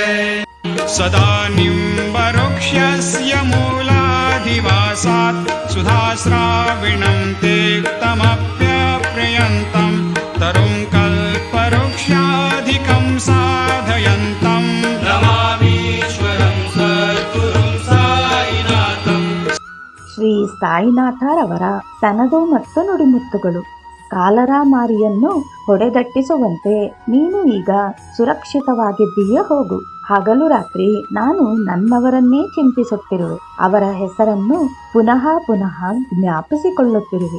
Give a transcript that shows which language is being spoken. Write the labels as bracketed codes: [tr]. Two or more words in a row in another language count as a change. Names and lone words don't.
[sa] सदा निम्बवृक्षस्य मूलाधिवासात् सुधाश्राविणं तेक्तमप्यप्रियन्तं तरुं कल्पवृक्षाधिकं साधयन्तं नमामीश्वरं सद्गुरुं साईनाथं। [kn] ಶ್ರೀ ಸಾಯಿನಾಥರವರ ತನದು ಮತ್ತು ನುಡಿಮುತ್ತುಗಳು. ಕಾಲರಾಮಾರಿಯನ್ನು ಹೊಡೆದಟ್ಟಿಸುವಂತೆ ನೀನು ಈಗ ಸುರಕ್ಷಿತವಾಗಿದ್ದೀಯ, ಹೋಗು. ಹಗಲು ರಾತ್ರಿ ನಾನು ನನ್ನವರನ್ನೇ ಚಿಂತಿಸುತ್ತಿರುವೆ. ಅವರ ಹೆಸರನ್ನು ಪುನಃ ಪುನಃ ಜ್ಞಾಪಿಸಿಕೊಳ್ಳುತ್ತಿರುವೆ.